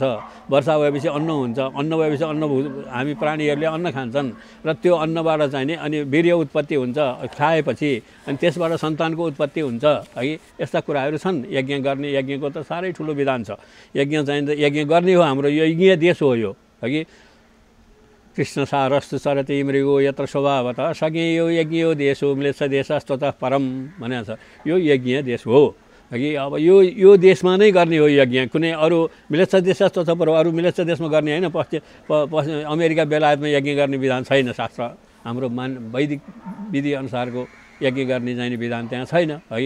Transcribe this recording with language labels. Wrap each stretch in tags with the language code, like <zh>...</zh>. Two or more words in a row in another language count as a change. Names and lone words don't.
<ne>वर्षा भएपछि अन्न हुन्छ, अन्न भएपछि हामी प्राणीहरूले अन्न खान्छन् र त्यो अन्नबाट चाहिँ नि अनि वीर्य उत्पत्ति हुन्छ खाएपछि, अनि त्यसबाट सन्तानको उत्पत्ति हुन्छ है। यस्ता कुराहरू छन्। यज्ञ गर्ने, यज्ञको त साह्रै ठुलो विधान छ। यज्ञ चाहिँ यज्ञ गर्ने हो, हाम्रो यज्ञीय देश हो यो हगि।</ne> <sa>कृष्ण सारस्तु सरति मृगो यत्र स्वभावतः सज्ञेयो यज्ञो देशो म्लेच्छ देशस्ततः परम</sa> <ne>भनेको छ। यो यज्ञीय देश हो हगि। अब यो देशमा नै गर्ने हो यज्ञ, कुनै अरू</ne> <sa>म्लेच्छ देशस्ततः परम,</sa> <ne>अरू म्लेच्छ देशमा गर्ने होइन। अमेरिका बेलायतमा यज्ञ गर्ने विधान छैन। शास्त्र हाम्रो वैदिक विधि अनुसारको यज्ञ गर्ने चाहिँ विधान त्यहाँ छैन है।</ne>